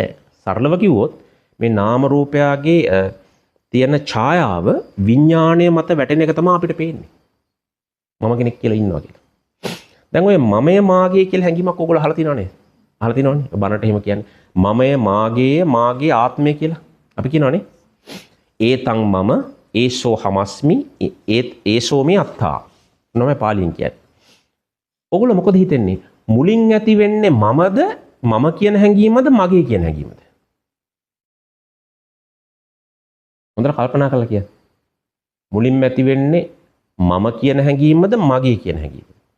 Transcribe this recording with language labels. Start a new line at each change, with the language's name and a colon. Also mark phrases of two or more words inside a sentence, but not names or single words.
Sinhala: සරලව කිව්වොත් මේ නාම රූපයගේ තියෙන ඡායාව විඥාණය මත වැටෙන එක තමයි අපිට පේන්නේ. මම කෙනෙක් කියලා ඉන්නවා කියලා. දැන් ඔය මමය මාගේ කියලා හැඟීමක් ඕගොල්ලෝ අහලා තියෙනවනේ. අහලා තියෙනවනේ. බණට එහෙම කියන්නේ මමය මාගේ ආත්මය කියලා. අපි කියනවනේ.
Pali: ඒතං මම ඒසෝ හමස්මි ඒසෝ මේ අත්තා.
Sinhala: නම පාලියෙන් කියන්නේ. ඕගොල්ලෝ මොකද හිතන්නේ? මුලින් ඇති වෙන්නේ මමද, මම කියන හැඟීමද, මගේ කියන හැඟීමද? හොඳට කල්පනා කරලා කියන්න. මුලින්ම ඇති වෙන්නේ මම කියන හැඟීමද, මගේ කියන හැඟීමද?